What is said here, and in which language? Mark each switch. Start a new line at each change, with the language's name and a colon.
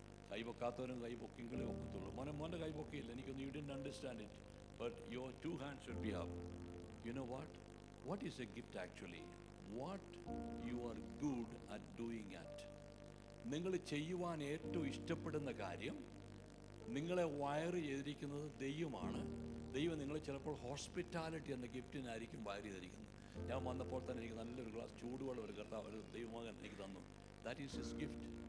Malayalam: കൈ പൊക്കാത്തവരും കൈ പൊക്കിയെങ്കിലേ ഒക്കത്തുള്ളൂ. മോൻ്റെ കൈ പൊക്കിയില്ല, എനിക്കൊന്ന്.
English: You didn't understand it, but your 2 hands should be up. You know what? What is a gift actually? What you are good at doing at.
Malayalam: നിങ്ങൾ ചെയ്യുവാൻ ഏറ്റവും ഇഷ്ടപ്പെടുന്ന കാര്യം, നിങ്ങളെ വയർ ചെയ്തിരിക്കുന്നത് ദൈവമാണ്. ദൈവം നിങ്ങളെ ചിലപ്പോൾ ഹോസ്പിറ്റാലിറ്റി എന്ന ഗിഫ്റ്റിനായിരിക്കും വയർ ചെയ്തിരിക്കുന്നത്. ഞാൻ വന്നപ്പോൾ തന്നെ എനിക്ക് നല്ലൊരു ഗ്ലാസ് ചൂടുവെള്ളം ഒരു കർത്താവ്, ഒരു ദൈവമകൻ എനിക്ക് തന്നു.
English: That is his gift.